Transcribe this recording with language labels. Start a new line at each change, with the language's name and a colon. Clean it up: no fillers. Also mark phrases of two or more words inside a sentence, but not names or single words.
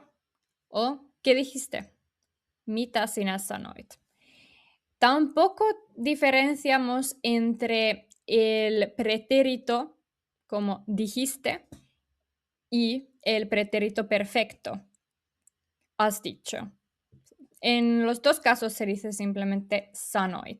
Spanish: O ¿qué dijiste?
Finnish: Mitä sinä sanoit?
Spanish: Tampoco diferenciamos entre el pretérito, como dijiste, y el pretérito perfecto, has dicho. En los dos casos se dice simplemente sanoit.